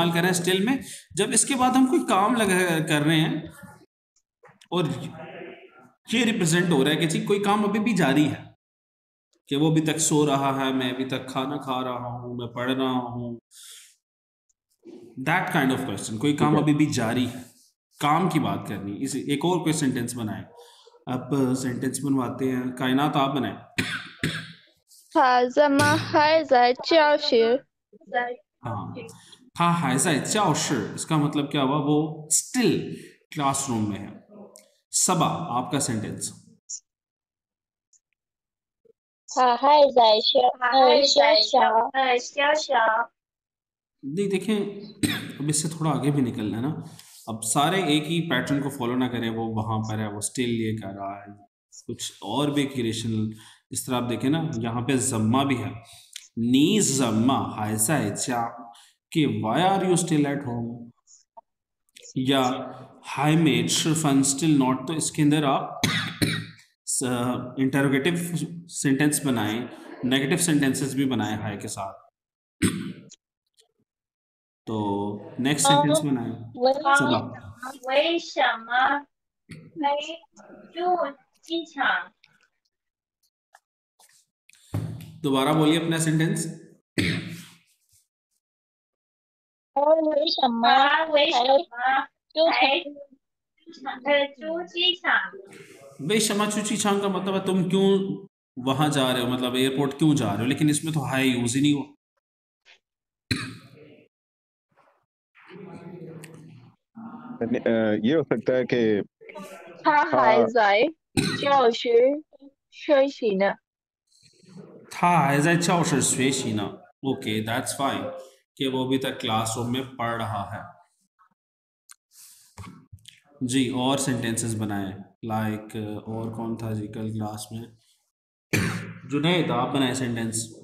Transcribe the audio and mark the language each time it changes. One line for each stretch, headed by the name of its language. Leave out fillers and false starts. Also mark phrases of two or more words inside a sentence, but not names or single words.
Hindi: इस्तेमाल कर रहे हैं स्टिल में, जब इसके बाद हम कोई काम लगा कर रहे हैं और ये रिप्रेजेंट हो रहा है कि जी कोई काम अभी भी जारी है, कि वो अभी तक सो रहा है, मैं अभी तक खाना खा रहा हूँ, मैं पढ़ रहा हूँ,
English: that kind of question.
Hindi: कोई ठीक काम है। अभी भी जारी है, काम की बात करनी। इसे एक और कोई सेंटेंस बनाए। अब सेंटेंस बनवाते हैं, कायनात आप बनाए।
Chinese: 他怎么还在教室？
Hindi: हाँ,
Chinese: 他还教室,
Hindi: इसका मतलब क्या हुआ, वो स्टिल क्लासरूम में है। सबा आपका सेंटेंस।
Chinese: 他还在学校。
Hindi: नहीं देखें, अब इससे थोड़ा आगे भी निकलना है ना। अब सारे एक ही पैटर्न को फॉलो ना करें, वो वहां पर है, वो स्टिल ये कर रहा है, कुछ और भी क्रिएशन। इस तरह आप देखें ना, यहाँ पे जम्मा भी है,
Chinese: 你怎么还在家,
Hindi: कि
English: why are you still at home,
Hindi: या
Chinese: 还没吃饭
English: still not.
Hindi: तो इसके अंदर आप
English: interrogative sentence
Hindi: बनाएं,
English: negative sentences
Hindi: भी बनाएं हाई के साथ। तो नेक्स्ट सेंटेंस बनाएं। सबा
Chinese: 为什么没住机场？
Hindi: दोबारा बोलिए अपना सेंटेंस।
Chinese: 为什么住机场？
Hindi: भाई क्षमा
Chinese: 去机场
Hindi: का मतलब है तुम क्यों वहां जा रहे हो, मतलब एयरपोर्ट क्यों जा रहे हो, लेकिन इसमें तो हाई यूज ही नहीं हुआ। ये हो सकता है कि
Chinese: 他还在教室学习呢。他还在教室学习呢,
English: okay that's fine,
Hindi: कि वो अभी तक क्लासरूम में पढ़ रहा है। जी और सेंटेंसेस बनाए, लाइक और कौन था जी कल क्लास में, जुनैद आप बनाए सेंटेंस।